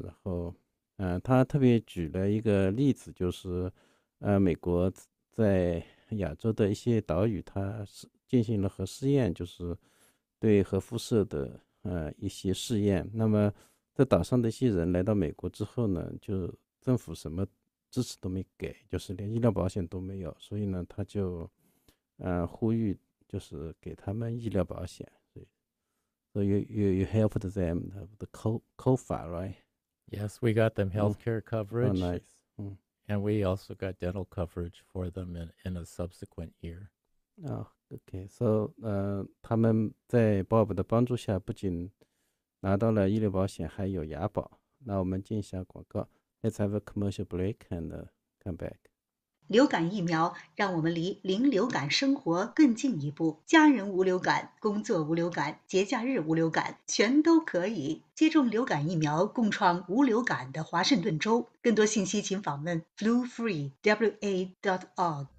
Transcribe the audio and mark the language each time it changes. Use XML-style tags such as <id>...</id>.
<zh>然后他特别举了一个例子，就是美国在亚洲的一些岛屿，他进行了核试验，就是对核辐射的一些试验。那么在岛上的一些人来到美国之后呢，就政府什么支持都没给，就是连医疗保险都没有，所以呢他就呼吁就是给他们医疗保险。</zh> <en>So you helped them the COFA, right? Yes, we got them healthcare coverage. Oh, nice. And we also got dental coverage for them in a subsequent year. Oh, okay.</en> <zh>So 他们在 Bob 的帮助下，不仅拿到了医疗保险，还有牙保。那我们进一下广告。</zh> <en>Let's have a commercial break and come back.</en> <zh>流感疫苗让我们离零流感生活更进一步，家人无流感，工作无流感，节假日无流感，全都可以接种流感疫苗，共创无流感的华盛顿州。更多信息请访问 flufree.wa.org。</zh>